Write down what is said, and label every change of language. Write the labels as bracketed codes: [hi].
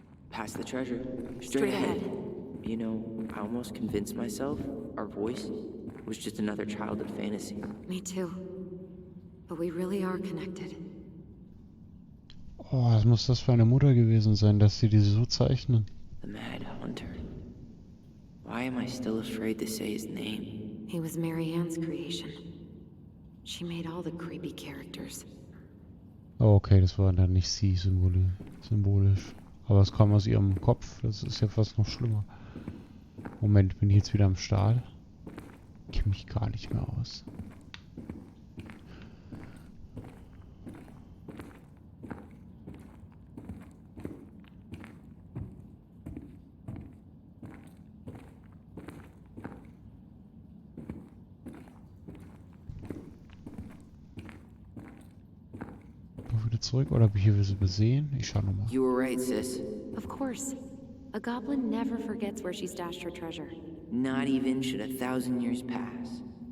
[en] Past the treasure. Straight ahead. You know, I almost convinced myself our voice was just another childhood fantasy. Me too. But we really are connected. [de] Oh, was muss das für eine Mutter gewesen sein, dass sie diese so zeichnen? [en] The Mad Hunter. Why am I still afraid to say his name? He was Marianne's creation. She made all the creepy characters. [de] Oh, okay, das war dann nicht sie symbolisch. Aber es kam aus ihrem Kopf, das ist ja fast noch schlimmer. Moment, bin ich jetzt wieder am Stahl? Ich kenne mich gar nicht mehr aus. Wieder zurück oder habe ich hier was übersehen? Ich schau nochmal. [en] You were right, sis. Of course. A goblin never forgets where she stashed her treasure. Not even should 1,000 years pass.